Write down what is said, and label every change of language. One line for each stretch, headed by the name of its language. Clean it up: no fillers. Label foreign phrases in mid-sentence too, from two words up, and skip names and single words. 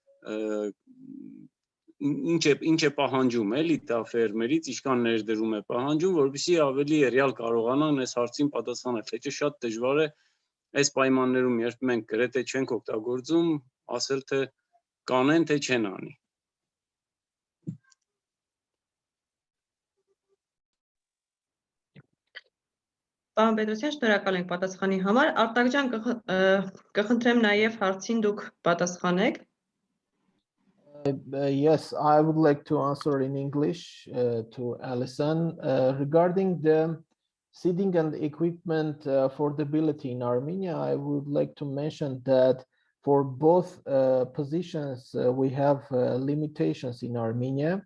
Armenian: ինչ է պահանջում, էլի դա ֆերմերից, ինչքան ներդրում է պահանջում, որովհետեւ ավելի ռեալ կարողանան այս հարցին պատասխանել, թե շատ դժվար է այս պայմաններում, երբ մենք գրեթե չենք օգտագործում, ասել թե կանեն, թե չեն անի։ Պարոն Պետրոսյան, շնորհակալ ենք պատասխանի համար։ Արտակ ջան, կխնդրեմ նաև հարցին դուք պատասխանեք։
English: Yes, I would like to answer in English to Alison regarding the seeding and equipment affordability in Armenia. I would like to mention that for both positions, we have limitations in Armenia.